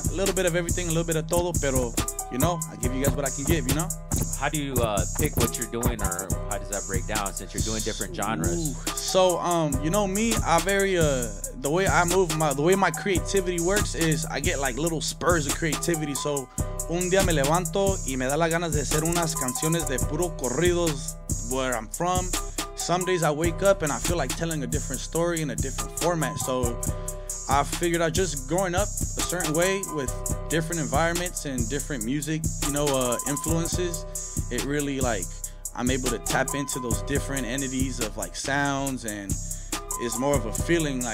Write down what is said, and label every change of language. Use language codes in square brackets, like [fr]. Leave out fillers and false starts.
[en] A little bit of everything, a little bit of todo, pero, you know, I give you guys what I can give, you know? How do you pick what you're doing, or how does that break down since you're doing different genres? So, you know me, I very, the way I move, the way my creativity works is I get like little spurs of creativity. So, [es] un día me levanto y me da las ganas de hacer unas canciones de puro corridos [en] where I'm from. Some days I wake up and I feel like telling a different story in a different format. So I figured out just growing up a certain way with different environments and different music, you know, influences, it really like I'm able to tap into those different entities of like sounds, and it's more of a feeling.